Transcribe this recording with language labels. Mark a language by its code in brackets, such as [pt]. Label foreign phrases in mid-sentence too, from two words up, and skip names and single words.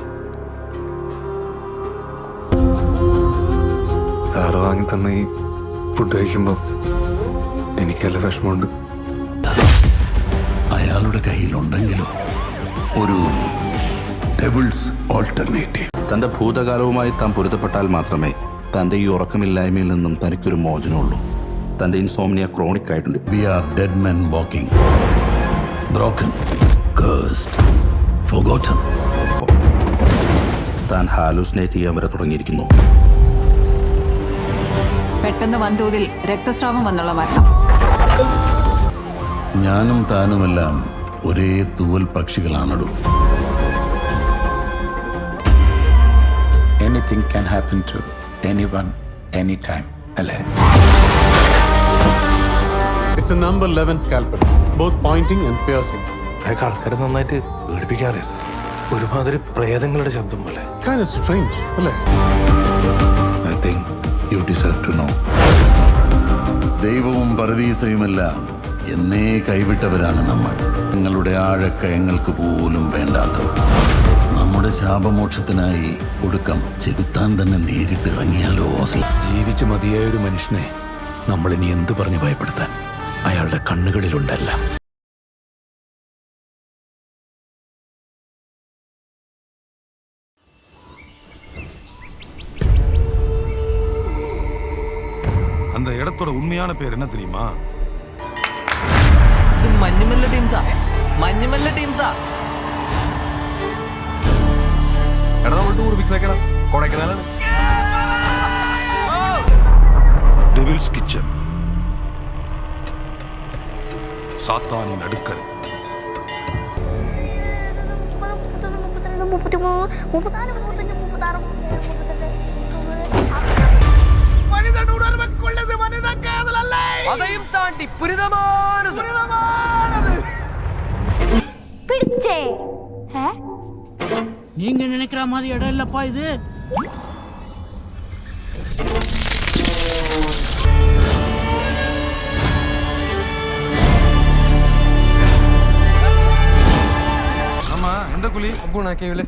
[ml] സാറ് വാങ്ങി തന്ന ഈ ഫുഡ് കഴിക്കുമ്പോൾ എനിക്കല്ല വിഷമമുണ്ട്. അയാളുടെ കയ്യിലുണ്ടെങ്കിലും ഒരു [en] devil's alternative. [ml] തന്റെ ഭൂതകാലവുമായി താൻ പൊരുത്തപ്പെട്ടാൽ മാത്രമേ തന്റെ ഈ ഉറക്കമില്ലായ്മയിൽ നിന്നും തനിക്കൊരു മോചനമുള്ളൂ. തന്റെ [en] insomnia chronic [ml] ആയിട്ടുണ്ട്. [en] we are dead men walking, broken, cursed, forgotten. [ml] താൻ ഹാലൂസിനേറ്റ് ചെയ്യാൻ വരെ തുടങ്ങിയിരിക്കുന്നു. പെട്ടെന്ന് വൻതോതിൽ രക്തസ്രാവം വന്നുള്ള മരണം. ഞാനും താനുമെല്ലാം ഒരേ തൂവൽ പക്ഷികളാണല്ലോ. [en] anything can happen to anyone any time, അല്ലേ? It's a number 11 scalpel, both pointing and piercing. [ml] അയാൾക്ക് ആൾക്കാരെ നന്നായിട്ട് പേടിപ്പിക്കാറിയത്. ഒരുമാതിരി പ്രേതങ്ങളുടെ ശബ്ദം പോലെ. [en] Kind of strange, അല്ലേ? I think you deserve to know. [ml] ദൈവവും പരദീസയുമെല്ലാം എന്നേ കൈവിട്ടവരാണ് നമ്മൾ. നിങ്ങളുടെ ആഴക്കയങ്ങൾക്ക് പോലും വേണ്ടാത്തവർ. നമ്മുടെ ശാപമോക്ഷത്തിനായി ഒടുക്കം ചെകുത്താൻ തന്നെ നേരിട്ട് ഇറങ്ങിയാലോ? ജീവിച്ച് മതിയായ ഒരു മനുഷ്യനെ നമ്മളിനി എന്തു പറഞ്ഞ് ഭയപ്പെടുത്താൻ? അയാളുടെ കണ്ണുകളിലുണ്ടല്ല. [ta] அந்த இடத்தோட உண்மையான பேர் என்ன தெரியுமா? [ml] മഞ്ഞുമല്ല ടീംസാ, മഞ്ഞുമല്ല ടീംസാ. എടാ, നമ്മൾ ടൂർ ഫിക്സ് ആക്കണം. കൊടൈക്കനാലാണ്. ഡെവിൾസ് കിച്ചൺ, സാത്താനിൻ അടുക്കൽ. [ta] അதையும் தாண்டி புனிதமானது. பிடிச்சே நீங்க நினைக்கிற மாதிரி இடம் இல்லப்பா இது. ஆமா, எந்த குழி? குணா கேவல.